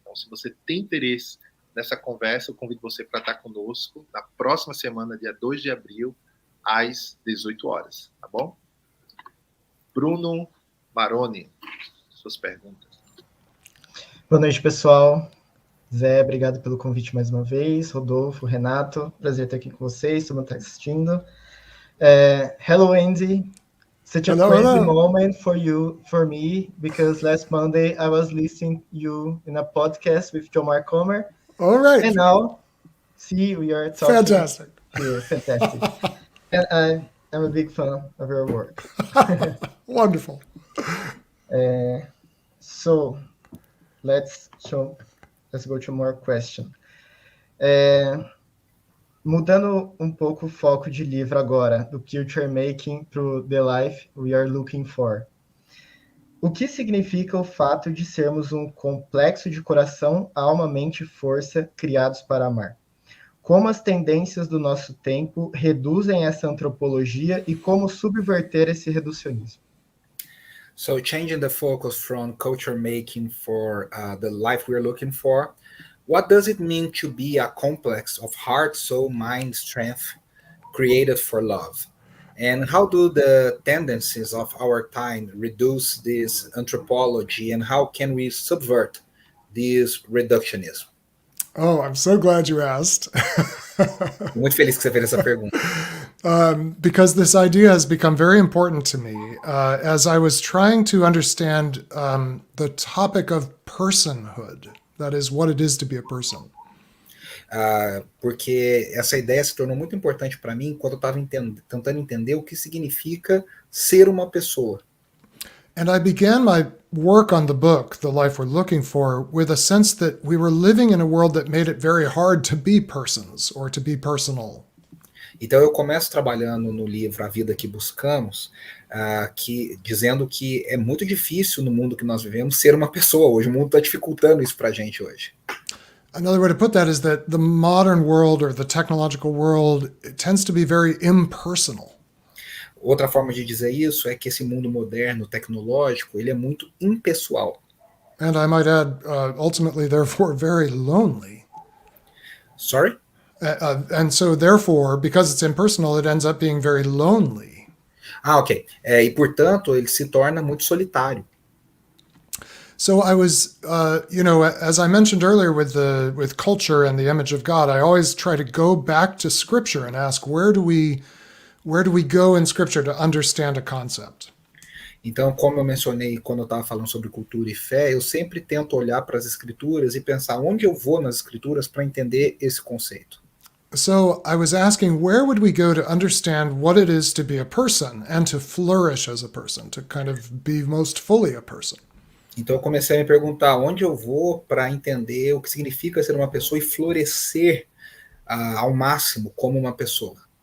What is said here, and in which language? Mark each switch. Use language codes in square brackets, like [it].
[pt] Então, se você tem interesse nessa conversa, eu convido você para estar conosco na próxima semana, dia 2 de abril, às 18 horas, tá bom? Bruno Maroni, suas perguntas. Boa noite, pessoal. Zé, obrigado pelo convite mais uma vez. Rodolfo, Renato, prazer estar aqui com vocês, todo mundo está assistindo. [en] Hello, Andy. Such a crazy moment for me, because last Monday I was listening you in a podcast with John Mark Comer. All right. And now, we are talking. Fantastic. Here. Fantastic. And I'm a big fan of your work. Wonderful. So let's go to more question. [pt] Mudando um pouco o foco de livro agora, do Culture Making para o The Life We Are Looking For. O que significa o fato de sermos um complexo de coração, alma, mente e força criados para amar? Como as tendências do nosso tempo reduzem essa antropologia e como subverter esse reducionismo? [en] So changing the focus from culture making for the life we're looking for, what does it mean to be a complex of heart, soul, mind, strength, created for love? And how do the tendencies of our time reduce this anthropology, and how can we subvert this reductionism? Oh, I'm so glad you asked. [pt] Muito feliz que você fez essa pergunta. [en] Because this idea has become very important to me as I was trying to understand the topic of personhood. That is, what it is to be a person. [pt] Porque essa ideia se tornou muito importante para mim quando eu estava tentando entender o que significa ser uma pessoa. [en] And I began my work on the book, The Life We're Looking For, with a sense that we were living in a world that made it very hard to be persons or to be personal. [pt] Então eu começo trabalhando no livro A Vida que Buscamos, dizendo que é muito difícil no mundo que nós vivemos ser uma pessoa hoje. O mundo está dificultando isso para a gente hoje. [en] Another way to put that is that the modern world or the technological world tends to be very impersonal. [pt] Outra forma de dizer isso é que esse mundo moderno, tecnológico, ele é muito impessoal. [en] And I might add, ultimately, therefore, very lonely. Sorry? And so, therefore, because it's impersonal, it ends up being very lonely. Ok. [pt] E, portanto, ele se torna muito solitário. [en] So I was, as I mentioned earlier with culture and the image of God, I always try to go back to Scripture and ask, where do we go in Scripture to understand a concept? [pt] Então, como eu mencionei quando eu estava falando sobre cultura e fé, eu sempre tento olhar para as escrituras e pensar onde eu vou nas escrituras para entender esse conceito. [en] So I was asking, where would we go to understand what it is to be a person and to flourish as a person, to kind of be most fully a person? [pt] Então eu comecei a me perguntar onde eu vou para entender o que significa ser uma pessoa e florescer ao máximo como uma pessoa.